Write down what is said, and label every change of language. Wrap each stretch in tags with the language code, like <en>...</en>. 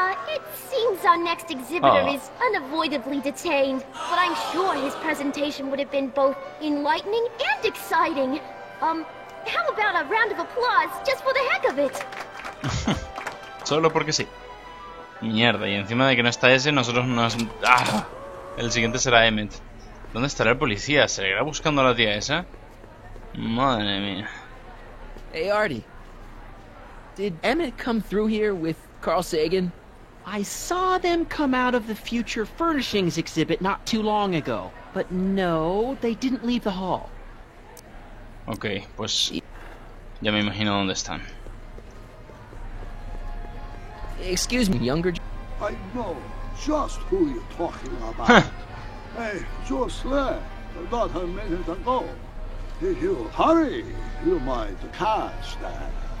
<en>It seems our next exhibitor is unavoidably detained, but I'm sure his presentation would have been both enlightening and exciting. How about a round of applause just for the heck of it?</en> <es>Solo porque sí. Mierda, y encima de que no está ese, nosotros nos... ¡Ah! El siguiente será Emmett. ¿Dónde estará el policía? ¿Seguirá buscando a la tía esa? Madre mía.</es> <en>Hey, Artie. Did Emmett come through here with Carl Sagan? I saw them come out of the Future Furnishings exhibit not too long ago. But no, they didn't leave the hall.</en> <es>Ok, pues ya me imagino dónde están.</es> <en>Excuse me, younger... I know just who you're talking about. Hey, just left about a minute ago. If you hurry, you might catch that.</en>